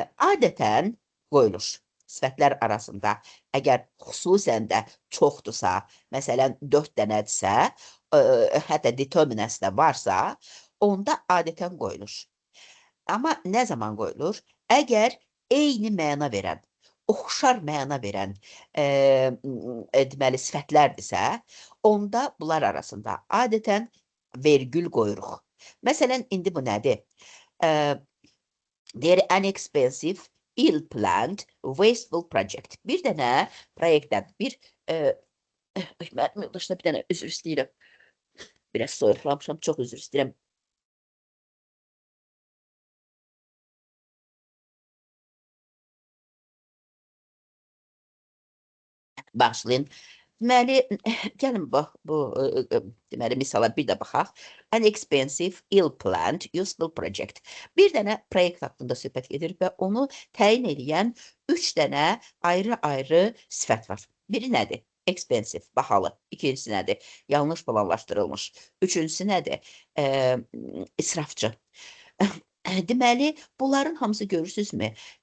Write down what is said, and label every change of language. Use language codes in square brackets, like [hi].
[az] Adətən qoyulur. Sifətlər arasında əgər xüsusən də çoxdursa, məsələn 4 dənədirsə, hətta determinəsi də varsa, onda adətən qoyulur. Amma nə zaman qoyulur? Əgər eyni məna verən, oxşar məna verən deməli sifətlərdirsə, onda bunlar arasında adətən vergül qoyuruq. Məsələn, indi bu nədir? [en] They're inexpensive, ill-planned, wasteful project. [az] Bir dənə proyektdən, mənim yoldaşına bir dənə üzr istəyirəm. Biraz soyuqlamışam, çox üzr istəyirəm. Başlayın. Deməli, gəlin bu deməli, misala bir də baxaq. [en] Inexpensive, ill-planned, useful project. [az] Bir dənə proyekt haqqında söhbət gedir və onu təyin edən 3 dənə ayrı-ayrı sifət var. Biri nədir? Expensive, bahalı. İkincisi nədir? Yanlış planlaşdırılmış. Üçüncüsü nədir? İsrafçı. Deməli, bunların hamısı görürsünüzmü?